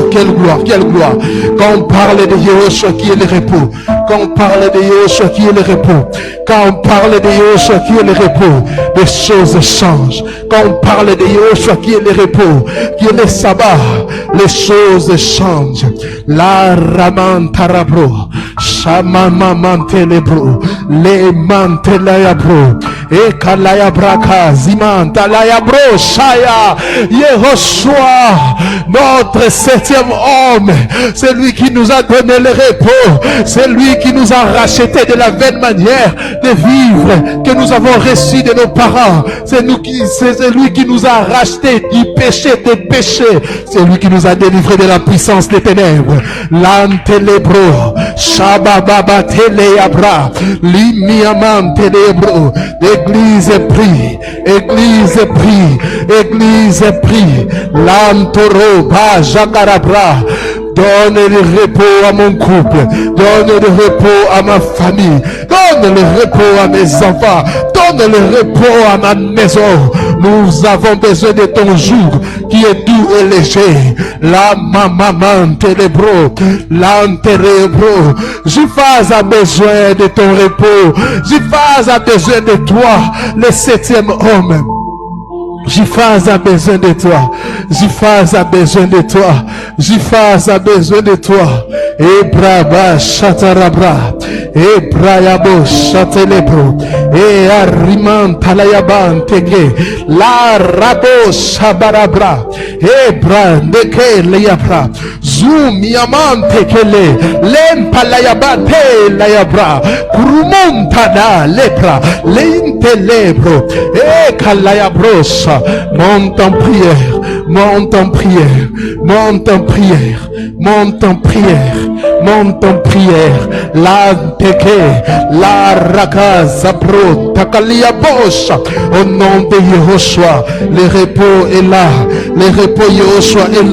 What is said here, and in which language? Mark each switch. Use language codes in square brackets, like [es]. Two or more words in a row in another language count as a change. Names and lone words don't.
[fr] Quelle gloire, quelle gloire. Quand on parle de Yehoshua qui est le repos. Quand on parle de Yehoshua qui est le repos. Quand on parle de Yehoshua qui est le repos, les choses changent. Quand on parle de Yehoshua qui est le repos, qui est le sabbat, les choses changent. La raman tarabro, shamama mantelebro, le mantelayabro, e kalayabra ziman talayabro, shaya, Yehoshua, notre septième homme, c'est lui qui nous a donné le repos, c'est lui qui nous a racheté de la vaine manière de vivre que nous avons reçu de nos parents. C'est lui qui nous a racheté du péché des péchés. C'est lui qui nous a délivré de la puissance des ténèbres. L'antelebro, shabababa teleyabra, limiaman telebro. Église prie, église prie, église prie. L'antoro ba jacarabra. Donne le repos à mon couple. Donne le repos à ma famille. Donne le repos à mes enfants. Donne le repos à ma maison. Nous avons besoin de ton joug qui est doux et léger. La maman ténébro. L'anténébro. Jiphaz a besoin de ton repos. Jiphaz a besoin de toi, le septième homme. Jiphaz a besoin de toi. Jiphaz a besoin de toi. Jiphaz a besoin de toi. Ebraba chatarabra. Ebrayabo chatelebro. et arriman talayaban teke, la rabo sabarabra, et brandeke leyabra, zoom yaman tekele, lempalayaban layabra, kurumontada lepra, l'intelebro, et kalayabrosa, monte en prière, monte en prière, monte en prière, monte en prière, monte en prière, la teke, la raka zapro, takalia bosa, au nom de Yehoshua, le repos est là, le repos Yehoshua est